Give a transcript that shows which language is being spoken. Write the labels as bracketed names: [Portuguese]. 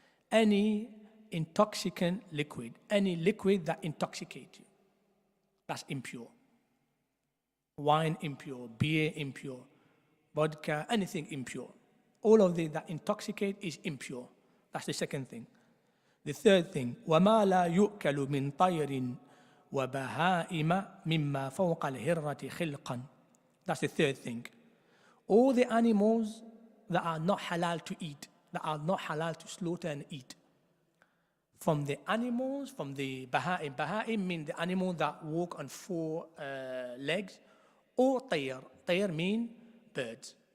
[English] Any intoxicant liquid, any liquid that intoxicates you, that's impure. Wine impure, beer impure, vodka, anything impure. All of that intoxicate is impure. That's the second thing. The third thing, [Arabic] وَمَا لَا يُؤْكَلُ مِنْ طَيْرٍ وَبَهَائِمَ مِمَّا فَوْقَ الْهِرَّةِ خِلْقًا. [English] That's the third thing. All the animals that are not halal to eat, that are not halal to slaughter and eat. From the animals, from the baha'im. Baha'im mean the animal that walk on four legs, or tayr. Tayr mean birds.